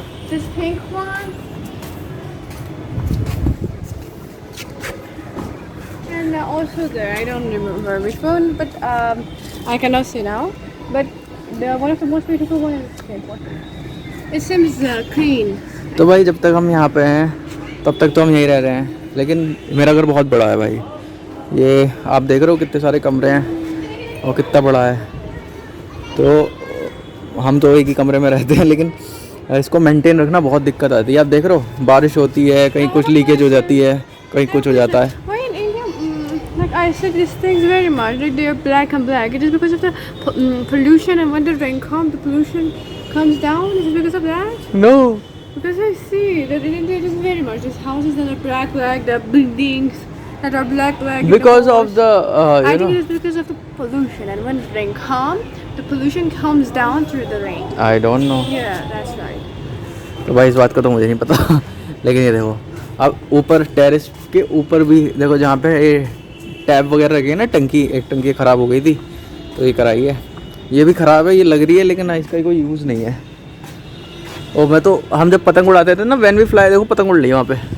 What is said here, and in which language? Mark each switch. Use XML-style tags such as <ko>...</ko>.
<en>This pink one. And also there, I don't remember which one, but I cannot see now. But one of the most beautiful one is this pink one. It seems clean.</en> <hi>तो भाई जब तक हम यहाँ पे हैं तब तक तो हम यहीं रह रहे हैं। लेकिन मेरा घर बहुत बड़ा है भाई। ये आप देख रहे हो कितने सारे कमरे हैं और कितना बड़ा है। तो हम तो एक ही कमरे में रहते हैं, लेकिन इसको मेंटेन रखना बहुत दिक्कत आती है। आप देख रहे हो, बारिश होती है, कहीं कुछ लीकेज हो जाती है, कहीं कुछ हो जाता है।</hi> <en>Why in India, like I said, these things very much, like they are black and black. It is because of the pollution, and when the rain comes, the pollution comes down. Is it because of that? No. Because I see that in India it is very much. These houses that are black, the buildings that are black. Because of the, I think it is because of the pollution, and when rain comes, the pollution comes down through the rain. I don't know. Yeah, that's right.</en> <hi>तो भाई इस बात का तो मुझे नहीं पता। लेकिन ये देखो, अब ऊपर टेरेस के ऊपर भी देखो, जहाँ पे ये टैप वगैरह रखी है ना, टंकी, एक टंकी ख़राब हो गई थी तो ये कराई है। ये भी ख़राब है, ये लग रही है, लेकिन इसका कोई यूज़ नहीं है। और मैं तो, हम जब पतंग उड़ाते थे ना,</hi> <en>when we fly,</en> <hi>देखो पतंग उड़ रही है वहाँ पे।</hi>